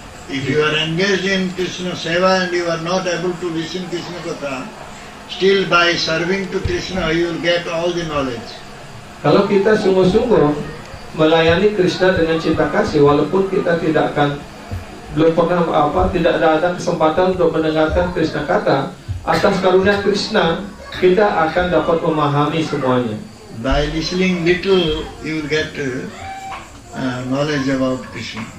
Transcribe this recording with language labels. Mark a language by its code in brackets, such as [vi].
[en] If you are engaged in Krishna Seva and you are not able to listen Krishna Katha, still by serving to Krishna you will get all the knowledge. [id] Kalau kita sungguh-sungguh melayani Krishna dengan cinta kasih, walaupun kita belum pernah tidak ada kesempatan untuk mendengarkan Krishna Katha, atas karunia Krishna kita akan dapat memahami semuanya. [en] By listening little you will get knowledge about Krishna.